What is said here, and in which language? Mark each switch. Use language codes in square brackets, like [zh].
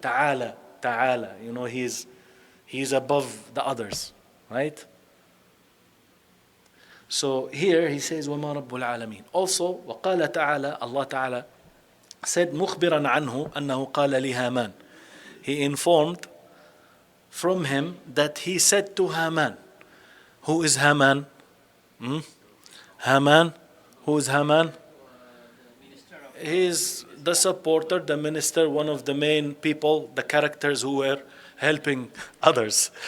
[en] Ta'ala, ta'ala, he's above the others, right? So here he says, [ar] وَمَا رَبُّ الْعَالَمِينَ. [en] Also, [ar] وَقَالَ تَعَالَى, [en] Allah Ta'ala said, [ar] مُخْبِرًا عَنْهُ أَنَّهُ قَالَ لِهَامَانَ. [en] He informed from him that he said to Haman. Who is Haman? Haman? Who is Haman? He is the supporter, the minister, one of the main people, the characters who were helping others.